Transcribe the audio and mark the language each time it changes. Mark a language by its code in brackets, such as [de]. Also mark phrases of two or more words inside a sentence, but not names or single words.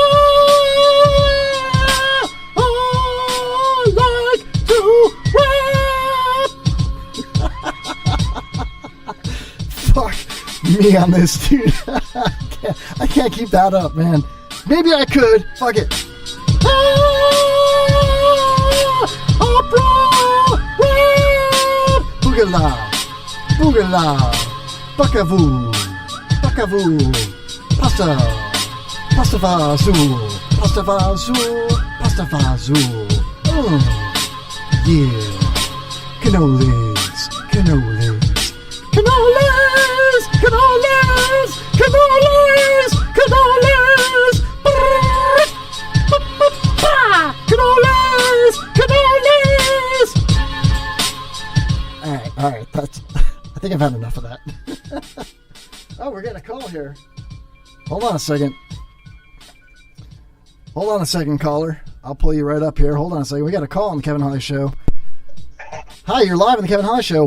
[en] I like to rap. Fuck me on this, dude. I can't keep that up, man. Maybe I could. Fuck it. Opera rap. Boogala, boogala, buckavoo, buckavoo, pasta, pasta vazoo, pasta vazoo, pasta vazoo. Yeah, cannolis, cannolis, cannolis, cannolis, cannolis, cannolis. Cannolis, cannolis. All right. I think I've had enough of that. Oh, we're getting a call here. Hold on a second. Hold on a second, caller. I'll pull you right up here. Hold on a second. We got a call on the Kevin Holly Show. Hi, you're live on the Kevin Holly Show.